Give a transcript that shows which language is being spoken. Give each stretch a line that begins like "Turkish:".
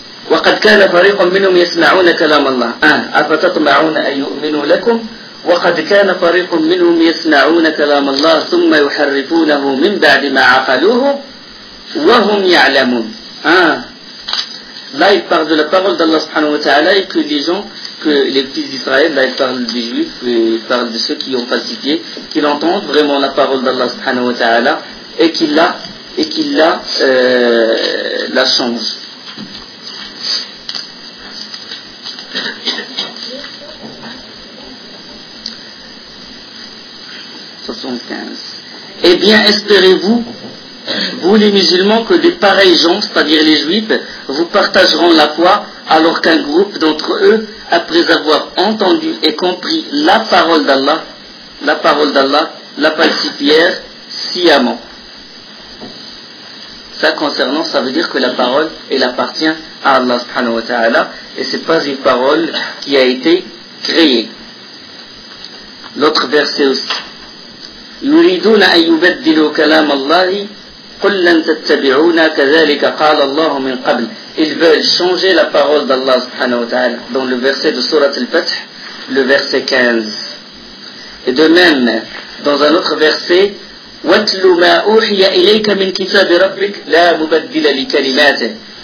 Arabic: وقد كان فريق منهم يسمعون كلام الله أفتطمعون أن يؤمنوا لكم وقد كان فريق منهم يسمعون كلام الله ثم يحرفونه من بعد ما عقلوه وهم يعلمون.
French: Là il parle de la parole d'Allah subhanahu wa ta'ala et que les fils d'Israël, là ils parlent des juifs, ils parlent de ceux qui ont falsifié, qu'ils entendent vraiment la parole d'Allah subhanahu wa ta'ala et qu'il la change. Eh bien, espérez-vous, vous les musulmans, que des pareils gens, c'est-à-dire les juifs, vous partageront la foi, alors qu'un groupe d'entre eux, après avoir entendu et compris la parole d'Allah, la falsifièrent sciemment. Ça concernant, ça veut dire que la parole, elle appartient à Allah subhanahu wa ta'ala, et c'est pas une parole qui a été créée. L'autre verset aussi.
Arabic: يريدون أن يبدلوا كلام الله قل لن تتبعونا كذلك قال الله من قبل.
French: Ils veulent changer la parole d'Allah subhanahu wa ta'ala dans le verset de sourate al-Fath, le verset 15. Et de même dans un autre verset,
Arabic: واتلوا ما أوحي إليك من كتاب ربك لا مبدل لكلماته.